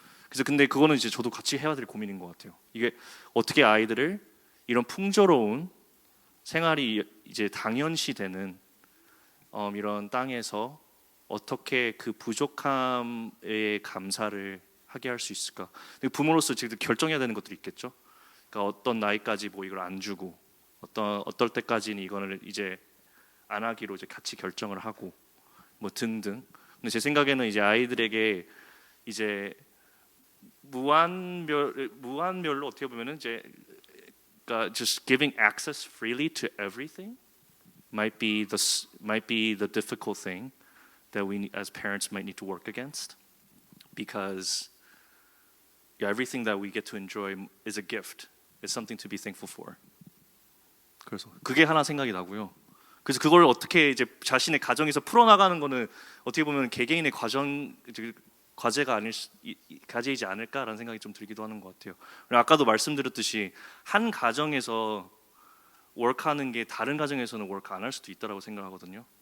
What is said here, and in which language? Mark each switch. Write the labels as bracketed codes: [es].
[ko] 그래서 근데 그거는 이제 저도 같이 해야 될 고민인 것 같아요. 이게 어떻게 아이들을 이런 풍조로운 생활이 이제 당연시되는 이런 땅에서 어떻게 그 부족함의 감사를 하게 할 수 있을까? 부모로서 지금 결정해야 되는 것들이 있겠죠. 그러니까 어떤 나이까지 뭐 이걸 안 주고 어떨 때까지는 이거를 이제 안 하기로 이제 같이 결정을 하고 뭐 등등. 근데 제 생각에는 이제 아이들에게 이제 무한별로 어떻게 보면은 이제 그러니까 [en] just giving access freely to everything might be the difficult thing that we as parents might need to work against because everything that we get to enjoy is a gift. It's something to be thankful for. [ko] 그래서 그게 하나 생각이 나고요. 그래서 그걸 어떻게 이제 자신의 가정에서 풀어나가는 거는 어떻게 보면 개개인의 과제이지 않을까라는 생각이 좀 들기도 하는 것 같아요. 아까도 말씀드렸듯이 한 가정에서 워크하는 게 다른 가정에서는 워크 안 할 수도 있다라고 생각하거든요.